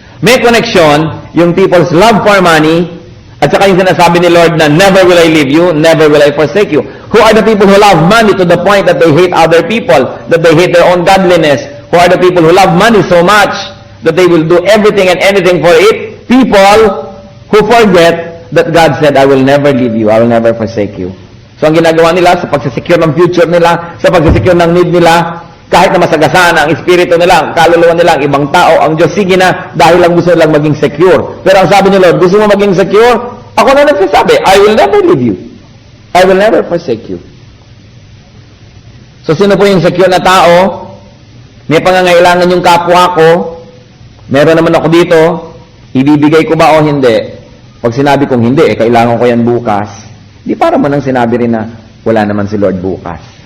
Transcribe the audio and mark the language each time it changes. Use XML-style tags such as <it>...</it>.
<tl>May connection yung people's love for money at saka yung sinasabi ni Lord na</tl> <en>never will I leave you, never will I forsake you. Who are the people who love money to the point that they hate other people, that they hate their own godliness? Who are the people who love money so much that they will do everything and anything for it? People who forget that God said, I will never leave you, I will never forsake you.</en> <tl>So ang ginagawa nila sa pagsisecure ng future nila, sa pagsisecure ng need nila, kahit na masagasaan ang espiritu nila, ang kaluluwa nila, ang ibang tao, ang Diyos, sige na, dahil lang gusto nilang maging secure. Pero ang sabi ni Lord, gusto mo maging secure? Ako na nagsasabi,</tl> <en>I will never leave you. I will never forsake you.</en> <tl>So sino po yung secure na tao? May pangangailangan yung kapwa ko, meron naman ako dito, ibibigay ko ba o hindi? Pag sinabi kong hindi, kailangan ko yan bukas, di para man ang sinabi rin na wala naman si Lord bukas.</tl>